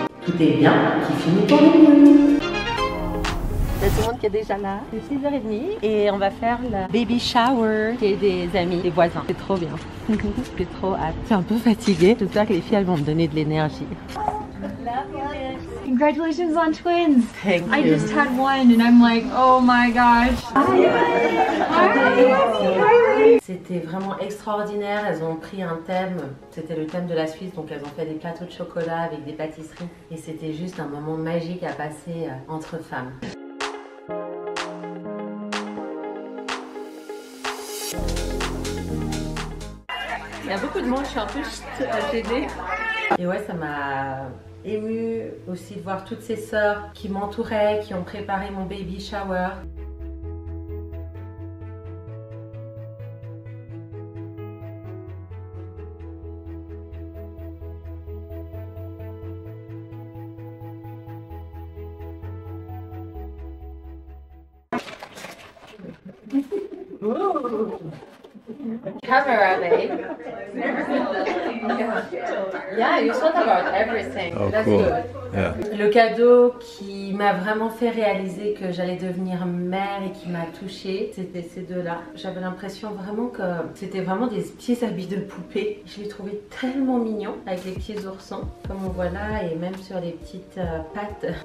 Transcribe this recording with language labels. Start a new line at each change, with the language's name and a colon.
French: Tout est bien, qui finit pour nous. Il y a tout le monde qui est déjà là, c'est 6h30 et on va faire la baby shower et des amis, des voisins. C'est trop bien. J'ai trop hâte. Je suis un peu fatiguée. J'espère que les filles elles vont me donner de l'énergie.
English: Congratulations on twins! Thank I you. just had one and I'm like, oh my gosh!
French: C'était vraiment extraordinaire. Elles ont pris un thème, c'était le thème de la Suisse, donc elles ont fait des plateaux de chocolat avec des pâtisseries. Et c'était juste un moment magique à passer entre femmes. Il y a beaucoup de monde, je suis un peu gênée. Et ouais, ça m'a émue aussi de voir toutes ces sœurs qui m'entouraient, qui ont préparé mon baby shower.
English: Camera, babe. Yeah, you thought about everything. Oh, That's cool. good. Yeah.
French: Le cadeau qui m'a vraiment fait réaliser que j'allais devenir mère et qui m'a touchée, c'était ces deux-là. J'avais l'impression vraiment que c'était vraiment des petits habits de poupée. Je les trouvais tellement mignons avec les petits oursons, comme on voit là, et même sur les petites pattes.